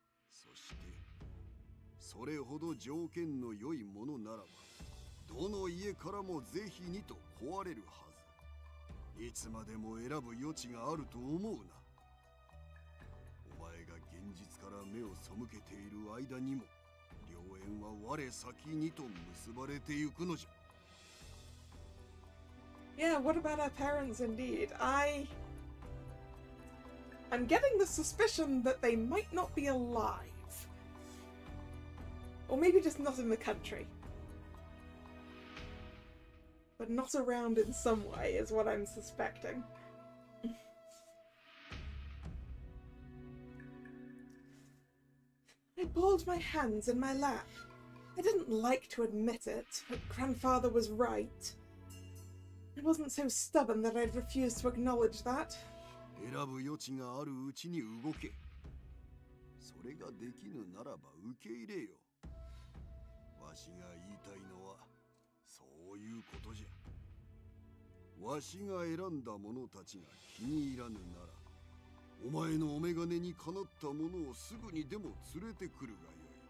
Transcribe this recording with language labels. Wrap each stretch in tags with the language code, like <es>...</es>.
<ja>そして、それほど条件の良いものならば、どの家からも是非にと壊れるはず。いつまでも選ぶ余地があると思うな。お前が現実から目を背けている間にも、良縁は我先にと結ばれてゆくのじゃ。</ja> <en>Yeah, what about our parents indeed? I'm getting the suspicion that they might not be alive. Or maybe just not in the country. But not around in some way is what I'm suspecting. I balled my hands in my lap. I didn't like to admit it, but grandfather was right. I wasn't so stubborn that I'd refuse to acknowledge that.</en> <ja>選ぶ余地があるうちに動け。それができぬならば受け入れよ。わしが言いたいのはそういうことじゃ。わしが選んだ者たちが気に入らぬなら、お前のお眼鏡にかなった者をすぐにでも連れてくるがよい。</ja>